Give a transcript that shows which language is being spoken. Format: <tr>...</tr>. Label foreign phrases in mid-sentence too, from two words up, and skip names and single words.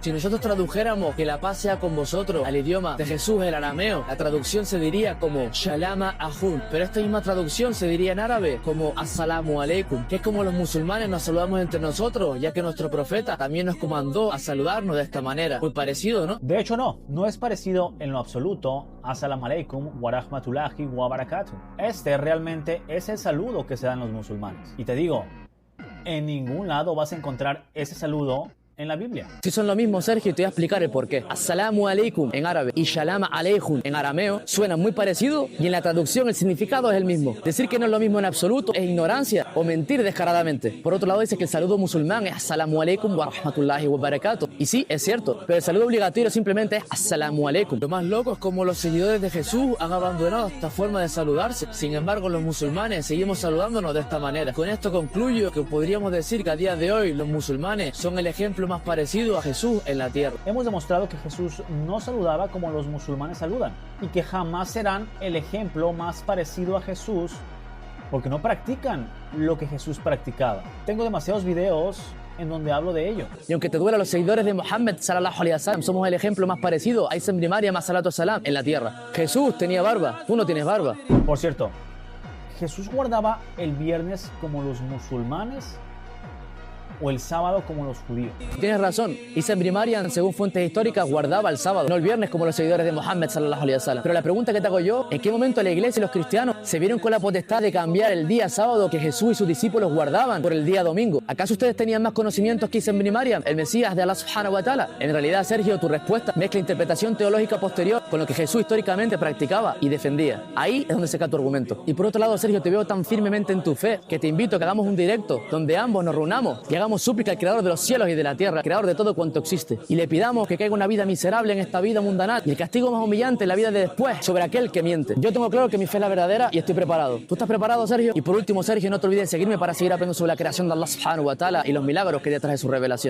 <es>Si nosotros tradujéramos que la paz sea con vosotros al idioma de Jesús, el arameo, la traducción se diría como</es> <arc>Shalama Ahun,</arc> <es>pero esta misma traducción se diría en árabe como</es> <ar>السلام عليكم,</ar> <es>que es como los musulmanes nos saludamos entre nosotros, ya que nuestro profeta también nos comandó a saludarnos de esta manera. Muy parecido, ¿no? De hecho, no es parecido en lo absoluto.</es> <ar>السلام عليكم ورحمة الله وبركاته.</ar> <es>Este realmente es el saludo que se dan los musulmanes. Y te digo, en ningún lado vas a encontrar ese saludo en la Biblia. Si son lo mismo, Sergio, te voy a explicar el porqué.</es> <ar>السلام عليكم</ar> <es>en árabe y</es> <arc>Shalama aleikum</arc> <es>en arameo suenan muy parecidos y en la traducción el significado es el mismo. Decir que no es lo mismo en absoluto es ignorancia o mentir descaradamente. Por otro lado, dice que el saludo musulmán es</es> <ar>السلام عليكم ورحمة الله وبركاته.</ar> <es>Y sí, es cierto, pero el saludo obligatorio simplemente es</es> <ar>السلام عليكم.</ar> <es>Lo más loco es como los seguidores de Jesús han abandonado esta forma de saludarse. Sin embargo, los musulmanes seguimos saludándonos de esta manera. Con esto concluyo que podríamos decir que a día de hoy los musulmanes son el ejemplo más parecido a Jesús en la tierra. Hemos demostrado que Jesús no saludaba como los musulmanes saludan y que jamás serán el ejemplo más parecido a Jesús porque no practican lo que Jesús practicaba. Tengo demasiados videos en donde hablo de ello. Y aunque te duela, los seguidores de Muhammad</es> <ar>صلى الله عليه وسلم</ar> <es>somos el ejemplo más parecido a Isa ibn Maryam</es> <ar>صلاة سلام</ar> <es>en la tierra. Jesús tenía barba, tú no tienes barba. Por cierto, ¿Jesús guardaba el viernes como los musulmanes o el sábado como los judíos? Tienes razón, Isa ibn Maryam, según fuentes históricas, guardaba el sábado, no el viernes como los seguidores de Muhammad</es> <ar>صلى الله عليه وسلم.</ar> <es>Pero la pregunta que te hago yo, ¿en qué momento la iglesia y los cristianos se vieron con la potestad de cambiar el día sábado que Jesús y sus discípulos guardaban por el día domingo? ¿Acaso ustedes tenían más conocimientos que Isa ibn Maryam, el Mesías de Allah</es> <ar>سبحانه وتعالى?</ar> <es>En realidad, Sergio, tu respuesta mezcla interpretación teológica posterior con lo que Jesús históricamente practicaba y defendía. Ahí es donde se cae tu argumento. Y por otro lado, Sergio, te veo tan firmemente en tu fe que te invito a que hagamos un directo donde ambos nos reunamos y hagamos súplica al Creador de los cielos y de la tierra, Creador de todo cuanto existe, y le pidamos que caiga una vida miserable en esta vida mundana y el castigo más humillante en la vida de después sobre aquel que miente. Yo tengo claro que mi fe es la verdadera y estoy preparado. ¿Tú estás preparado, Sergio? Y por último, Sergio, no te olvides de seguirme para seguir aprendiendo sobre la creación de Allah</es> <ar>سبحانه وتعالى</ar> <es>y los milagros que hay detrás de su revelación.</es>